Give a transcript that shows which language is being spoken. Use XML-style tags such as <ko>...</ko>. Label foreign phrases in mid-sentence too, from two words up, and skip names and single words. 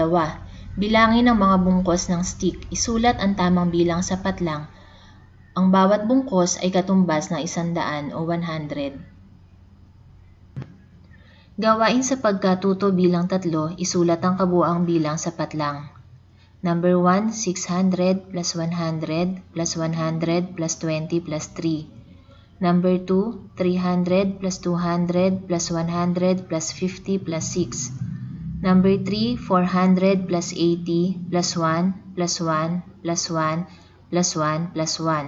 <tl>Bilangin ang mga bungkos ng stick. Isulat ang tamang bilang sapat lang. Ang bawat bungkos ay katumbas ng 100 o 100. Gawain sa pagkatuto bilang 3. Isulat ang kabuuang bilang sapat lang.</tl> <en>Number 1, 600 plus 100 plus 100 plus 20 plus 3. Number 2, 300 plus 200 plus 100 plus 50 plus 6. Number 3, 400 plus 80 plus 1 plus 1 plus 1 plus 1 plus 1.</en>